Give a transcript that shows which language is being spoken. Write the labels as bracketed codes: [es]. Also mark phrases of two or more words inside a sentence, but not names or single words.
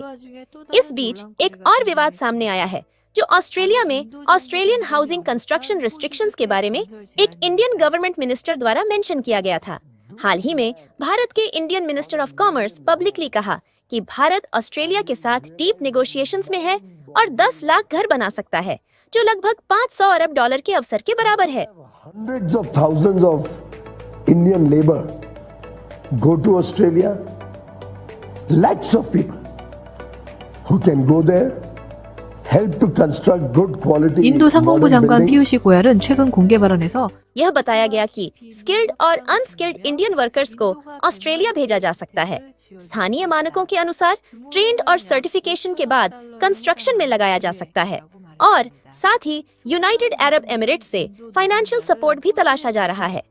[hi] इस बीच एक और विवाद सामने आया है, जो ऑस्ट्रेलिया में [en] Australian housing construction restrictions [hi] के बारे में एक [en] Indian government minister [hi] द्वारा मेंशन किया गया था। हाल ही में भारत के [en] Indian Minister of Commerce publicly [hi] कहा कि भारत ऑस्ट्रेलिया के साथ [en] deep negotiations [hi] में है और 10 लाख घर बना सकता है, जो लगभग 500 अरब डॉलर के अवसर के बराबर है। [en] Hundreds of thousands of Indian labor go to Australia. Lakhs of people who can go there, help to construct good quality. [ko] 인도 상공부 [en] modern [ko] 장관 [en] buildings. [ko] 피유시 고얄은 최근 공개 발언에서 [hi] यह बताया गया कि स्किल्ड और [en] unskilled Indian workers [hi] को ऑस्ट्रेलिया भेजा जा सकता है। स्थानीय मानकों के अनुसार ट्रेंड और सर्टिफिकेशन के बाद कंस्ट्रक्शन में लगाया जा सकता है और साथ ही यूनाइटेड अरब एमिरेट्स से [en] financial support [hi] भी तलाशा जा रहा है।